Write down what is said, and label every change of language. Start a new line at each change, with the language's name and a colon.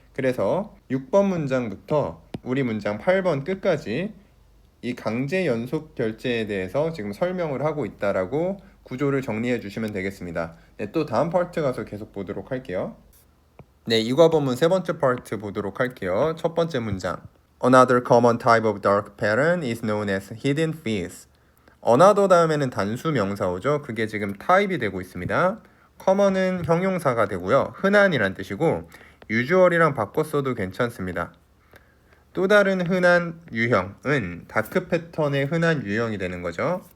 Korean: 그래서 6번 문장부터 우리 문장 8번 끝까지 이 강제 연속 결제에 대해서 지금 설명을 하고 있다라고 구조를 정리해 주시면 되겠습니다. 네, 또 다음 파트 가서 계속 보도록 할게요. 네, 이과 본문 세 번째 파트 보도록 할게요. 첫 번째 문장.
English: Another common type of dark pattern is known as hidden fees.
Korean: Another 다음에는 단수 명사어죠. 그게 지금 타입이 되고 있습니다. common은 형용사가 되고요. 흔한이란 뜻이고, usual이랑 바꿔 써도 괜찮습니다. 또 다른 흔한 유형은 다크 패턴의 흔한 유형이 되는 거죠.